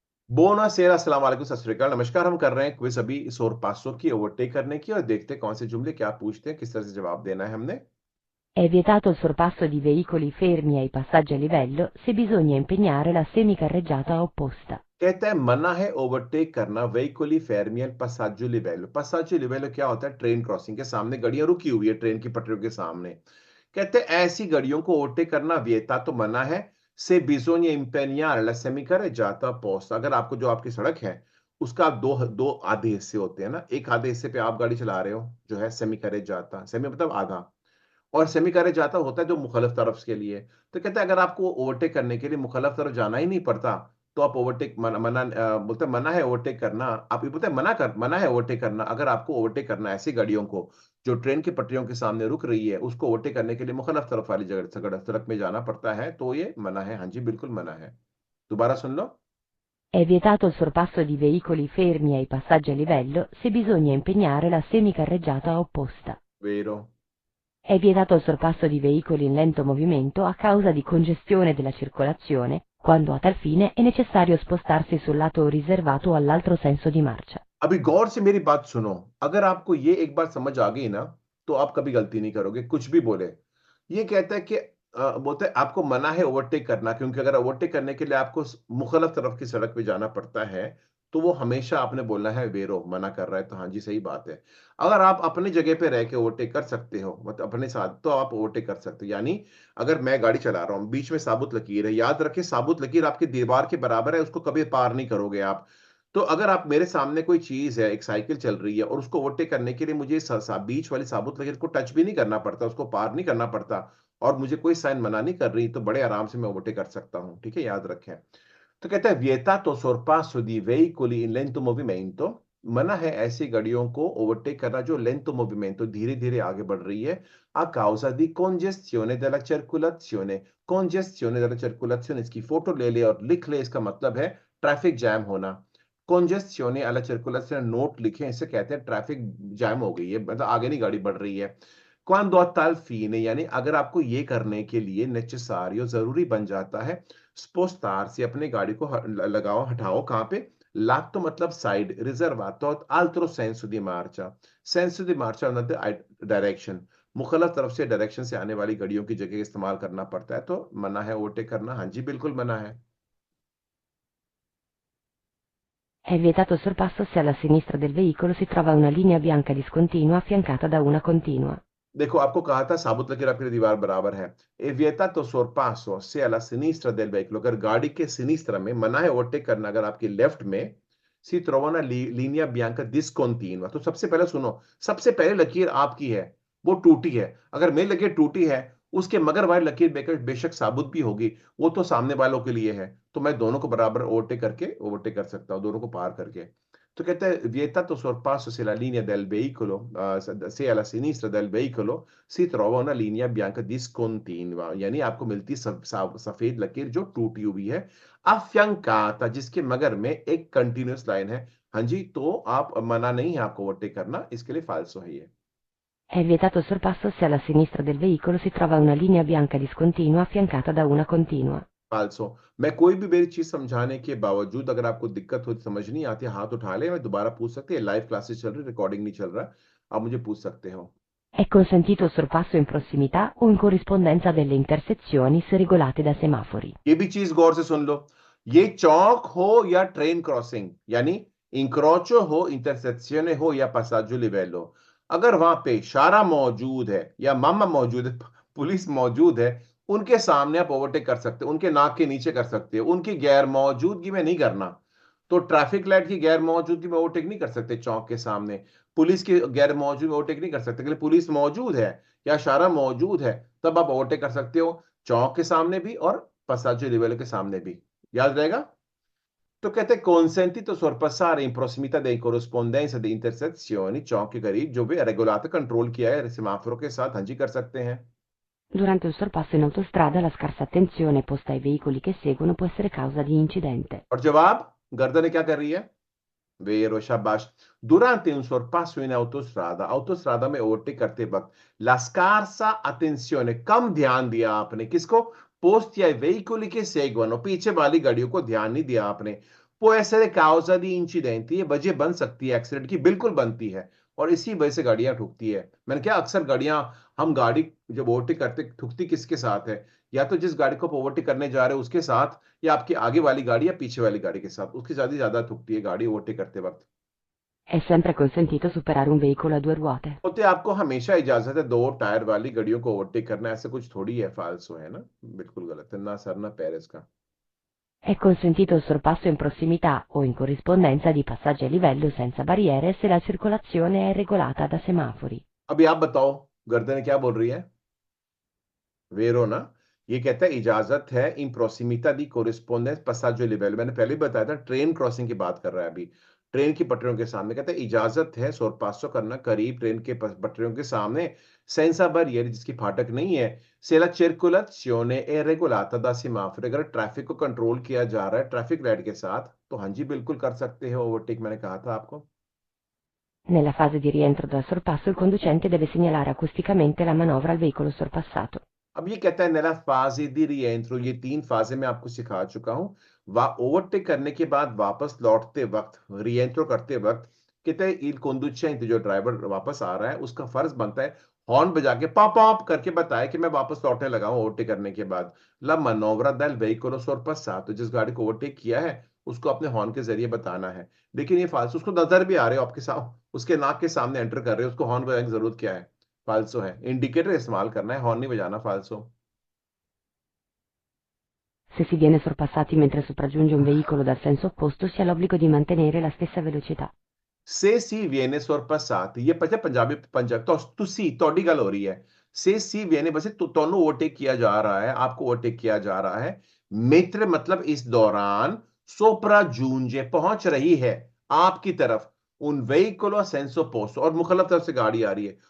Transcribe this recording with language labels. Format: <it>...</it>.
<hi>बोनासेरा अस्सलाम वालेकुम सत श्री अकाल नमस्कार। हम कर रहे हैं क्विज अभी सोर पासों की ओवरटेक करने की और देखते हैं कौन से जुमले क्या पूछते हैं, किस तरह से जवाब देना है हमने।</hi> <it>È vietato il sorpasso di veicoli fermi ai passaggi a livello se bisogna impegnare la semicarreggiata opposta.</it> <hi>कहता है मना है ओवरटेक करना वेहिकोली फेरमियल पसाजो लिवेलो। पसाजो लिवेलो क्या होता है? ट्रेन क्रॉसिंग के सामने गाड़ियां रुकी हुई है, ट्रेन की पटरियों के सामने। कहते हैं ऐसी गाड़ियों को ओवरटेक करना वियता तो मना है। से बिजोनिया इंपेनियार लसेमी करे जाता पोस्ट। अगर आपको जो आपकी सड़क है उसका दो दो आधे हिस्से होते हैं ना, एक आधे हिस्से पे आप गाड़ी चला रहे हो जो है सेमी करे जाता, सेमी मतलब आधा, और सेमी करे जाता होता है जो मुखालिफ तरफ के लिए। तो कहते हैं अगर आपको ओवरटेक करने के लिए मुखालिफ तरफ जाना ही नहीं पड़ता तो आप ओवरटेक मना बोलते हैं मना है ओवरटेक करना। आप ये बोलते हैं मना है ओवरटेक करना। अगर आपको ओवरटेक करना है ऐसी गाड़ियों को जो ट्रेन की पटरियों के सामने रुक रही है, उसको ओवरटेक करने के लिए मुखालिफ तरफ वाली जगह सड़क में जाना पड़ता है, तो ये मना है। हाँ जी, बिल्कुल मना है। दोबारा सुन लो।</hi> <it>È vietato il sorpasso di veicoli fermi ai passaggi a livello se bisogna impegnare la semicarreggiata opposta. वेरो। È vietato il sorpasso di veicoli in lento movimento a causa di congestione della circolazione, quando a tal fine è necessario spostarsi sul lato riservato all'altro senso di marcia.</it> <hi>अभी गौर से मेरी बात सुनो। अगर आपको ये एक बार समझ आ गई ना तो आप कभी गलती नहीं करोगे, कुछ भी बोले। ये कहता है कि बोलते है आपको मना है ओवरटेक करना, क्योंकि अगर ओवरटेक करने के लिए आपको मुखालिफ तरफ की सड़क पे जाना पड़ता है तो वो हमेशा आपने बोलना है वेरो। मना कर रहा है तो हाँ जी सही बात है। अगर आप अपनी जगह पे रह के ओवरटेक कर सकते हो, मतलब अपने साथ, तो आप ओवरटेक कर सकते हो। यानी अगर मैं गाड़ी चला रहा हूँ, बीच में साबुत लकीर है, याद रखिए साबुत लकीर आपकी दीवार के बराबर है, उसको कभी पार नहीं करोगे आप। तो अगर आप मेरे सामने कोई चीज है, एक साइकिल चल रही है और उसको ओवरटेक करने के लिए मुझे बीच वाली साबुत लकीर को टच भी नहीं करना पड़ता, उसको पार नहीं करना पड़ता, और मुझे कोई साइन मना नहीं कर रही, तो बड़े आराम से मैं ओवरटेक कर सकता हूँ। ठीक है, याद रखें। तो कहता है</hi> <it>vietato sorpasso di veicoli in lento movimento।</it> <hi>मना है ऐसी गाड़ियों को ओवरटेक करना जो लेंतो मूवमेंटो धीरे धीरे आगे बढ़ रही है।</hi> <it>a causa di congestione della circolazione। congestione della circolazione</it> <hi>इसकी फोटो ले ले और लिख ले, इसका मतलब है ट्रैफिक जैम होना।</hi> <it>congestionे alla circolazione</it> <hi>नोट लिखें, इसे कहते हैं ट्रैफिक जैम हो गई है, मतलब आगे नहीं गाड़ी बढ़ रही है।</hi> <it>quando a tal fine</it> <hi>यानी अगर आपको ये करने के लिए necessario जरूरी बन जाता है, स्पोस्तार से अपने गाड़ी को लगाओ, हटाओ। कहाँ पे?</hi> <it>लात्तो</it> <hi>मतलब side,</hi> <it>रिजर्वातो altro senso di marcia।</it> <hi>सेंसो दी मार्चा मतलब डायरेक्शन, मुखलफ तरफ से डायरेक्शन से आने वाली गाड़ियों की जगह इस्तेमाल करना पड़ता है, तो मना है ओवरटेक करना। हाँ जी, बिल्कुल मना है।</hi> <it>È vietato il sorpasso se alla sinistra del veicolo si trova una linea bianca discontinua affiancata da una continua.</it> <hi>देखो आपको कहा था साबुत लकीर आपकी दीवार बराबर है।</hi> <it>ए विeta तो sorpasso से alla sinistra del veicolo,</it> <hi>अगर गाड़ी के सिनिस्tra में मना है ओवरटेक करना, अगर आपकी लेफ्ट में</hi> <it>सी trova una linea bianca discontinua।</it> <hi>तो सबसे पहले सुनो, सबसे पहले लकीर आपकी है, वो टूटी है। अगर मेरी लकीर टूटी है, उसके मगर वाली लकीर बेशक साबुत भी होगी, वो तो सामने वालों के लिए है, तो मैं दोनों को बराबर ओवरटेक कर सकता हूँ, दोनों को पार करके। तो कहते हैं</hi> <it>vietato sorpasso se la linea del veicolo se alla sinistra del veicolo si trova una linea bianca discontinua,</it> <hi>यानी आपको मिलती सफेद लकीर जो टूटी हुई है,</hi> <it>affiancata</it> <hi>जिसके मगर में एक कंटिन्यूअस लाइन है। हाँ जी, तो आप मना नहीं है आपको ओवरटेक करना, इसके लिए फाल्सो है ये।</hi> <it>È vietato il sorpasso se alla sinistra del veicolo si trova una linea bianca discontinua affiancata da una continua. फाल्सो।</it> <hi>मैं कोई भी मेरी चीज समझाने के बावजूद अगर आपको दिक्कत हो, समझ नहीं आती, हाथ उठा ले, मैं दोबारा पूछ सकते हैं। लाइव क्लासेस चल रही, रिकॉर्डिंग नहीं चल रहा, आप मुझे पूछ सकते हो।</hi> <it>È consentito il sorpasso in prossimità o in corrispondenza delle intersezioni se regolate da semafori.</it> <hi>ये भी चीज गौर से सुन लो। ये चौक हो या ट्रेन क्रॉसिंग, यानी इंक्रोचो हो, इंटरसेक्शन हो या पसाजो लिवेलो, अगर वहां पे इशारा मौजूद है या मामा मौजूद है, पुलिस मौजूद है, उनके सामने आप ओवरटेक कर सकते हो, उनके नाक के नीचे कर सकते हो, उनकी गैर मौजूदगी में नहीं करना। तो ट्रैफिक लाइट की गैर मौजूदगी में ओवरटेक नहीं कर सकते चौक के सामने। पुलिस की गैर मौजूद में ओवरटेक नहीं कर सकते, लेकिन पुलिस मौजूद है या इशारा मौजूद है, तब आप ओवरटेक कर सकते हो, चौक के सामने भी और</hi> <it>passaggio di livello</it> <hi>के सामने भी। याद रहेगा। तो कहते हैं</hi> <it>consentito sorpassare in prossimità dei corrispondenza di intersezioni,</it> <hi>चौक के करीब जो भी रेगुलाता कंट्रोल किया है सेमाफोरों के साथ, हाँ जी कर सकते हैं।</hi> <it>Durante il sorpasso in autostrada la scarsa attenzione posta ai veicoli che seguono può essere causa di incidente.</it> <hi>और जवाब, गर्दन क्या कर रही है? वेरो, शाबाश।</hi> <it>durante un sorpasso in autostrada,</it> <hi>autostrada में ओवरटेक करते वक्त</hi> <it>la scarsa attenzione,</it> <hi>कम ध्यान दिया आपने, किसको? पोस्ट या</hi> <it>veicoli che seguono,</it> <hi>पीछे वाली गाड़ियों को ध्यान नहीं दिया आपने।</hi> <it>può essere causa di incidenti,</it> <hi>ये वजह बन सकती है एक्सीडेंट की, बिल्कुल बनती है, और इसी वजह से गाड़ियां ठुकती है। मैंने क्या, अक्सर गाड़ियां, हम गाड़ी जब ओवरटेक करते, ठुकती किसके साथ है? या तो जिस गाड़ी को आप ओवरटेक करने जा रहे हो उसके साथ, या आपकी आगे वाली गाड़ी या पीछे वाली गाड़ी के साथ, उसके साथ ही ज्यादा ठुकती है गाड़ी ओवरटेक करते वक्त।</hi> <it>È sempre consentito superare un veicolo a 2 ruote.</it> <hi>होते आपको हमेशा इजाजत है दो टायर वाली गाड़ियों को ओवरटेक करना, ऐसा कुछ थोड़ी है, फालसो है ना, बिल्कुल गलत है, ना सर ना पैर इसका।</hi> <it>È consentito il sorpasso in prossimità o in corrispondenza di passaggi a livello senza barriere se la circolazione è regolata da semafori.</it> <hi>अभी आप बताओ, गर्दन क्या बोल रही है? वेरो ना। ये कहता है इजाजत है इन प्रोसिमिता दी कोरिस्पोंडेंस पसाजो लिवेल, मैंने पहले भी बताया था, ट्रेन क्रॉसिंग की बात कर रहा है अभी, ट्रेन की पटरियों के सामने, कहता है इजाजत है सोरपासो करना करीब ट्रेन के पटरियों के सामने, सेंसा बरियर जिसकी फाटक नहीं है,</hi> <it>सेला circolazione è regolata da semaforo,</it> <hi>अगर ट्रैफिक को कंट्रोल किया जा रहा है ट्रैफिक लाइट के साथ, तो हाँ जी बिल्कुल कर सकते हो ओवरटेक, मैंने कहा था आपको।</hi> <it>Nella fase di rientro dal sorpasso il conducente deve segnalare acusticamente la manovra al veicolo sorpassato.</it> <hi>अब ये कहता है नेला फाजी दी रिएंट्रो, ये 3 फाजे मैं आपको सिखा चुका हूं। ओवरटेक करने के बाद वापस लौटते वक्त, रिएंट्रो करते वक्त, कहते हैं इल conducente, जो ड्राइवर वापस आ रहा है उसका फर्ज बनता है हॉर्न बजा के पॉप पॉप करके बताए कि मैं वापस लौटने लगा हूं ओवरटेक करने के बाद।</hi> <it>ला मनोवरा del veicolo sorpassato,</it> <hi>जिस गाड़ी को ओवरटेक किया है उसको अपने हॉर्न के जरिए बताना है। लेकिन ये फालतू, उसको नजर भी आ रहे हो आपके साथ, उसके नाक के सामने एंटर कर रहे हो, उसको हॉर्न बजाने की जरूरत क्या है? फालसो है, इंडिकेटर इस्तेमाल करना है, हॉर्न नहीं बजाना फालसो।</hi> <it>Se si viene sorpassati mentre sopraggiunge un veicolo dal senso opposto si ha l'obbligo di mantenere la stessa velocità. से सी viene sorpassato,</it> <hi>ये पता है पंजाबी, पंजाब तो</hi> <pa>तुसी तोड़ी गल हो रही है।</pa> <it>से सी viene</it> <hi>बस तोनू ओवरटेक किया जा रहा है, आपको ओवरटेक किया जा रहा है, मित्र मतलब इस दौरान, सोप्रा जूंजे पहुंच रही है आपकी तरफ, उन वेहिकुलो सेंसो पोस्ट, और मुखलफ तरफ से गाड़ी आ रही है।</hi>